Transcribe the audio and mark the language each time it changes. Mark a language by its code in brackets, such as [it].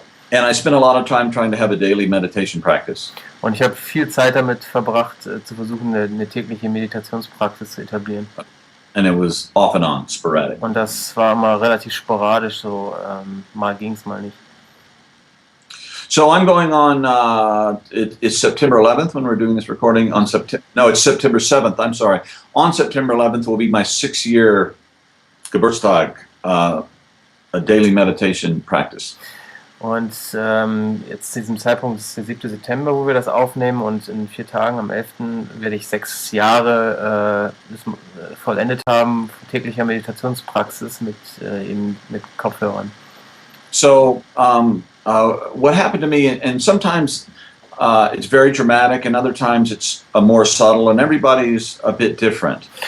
[en] And I spent a lot of time trying to have a daily meditation practice. [de] Und ich habe viel Zeit damit verbracht, zu versuchen, eine tägliche Meditationspraxis zu etablieren. [en] And it was off and on, sporadic. [de] Und das war immer relativ sporadisch, so mal ging's, mal nicht. [en] So I'm going on, it's September 11th when we're doing this recording. It's September 7th, I'm sorry. On September 11th will be my 6-year [de] Geburtstag, [en] a daily meditation practice. [de] Und jetzt zu diesem Zeitpunkt ist der 7. September, wo wir das aufnehmen, und in 4 Tagen, am 11. werde ich 6 Jahre vollendet haben, täglicher Meditationspraxis mit Kopfhörern. [en] So, what happened to me, and sometimes it's very dramatic, and other times it's more subtle, and everybody's a bit different.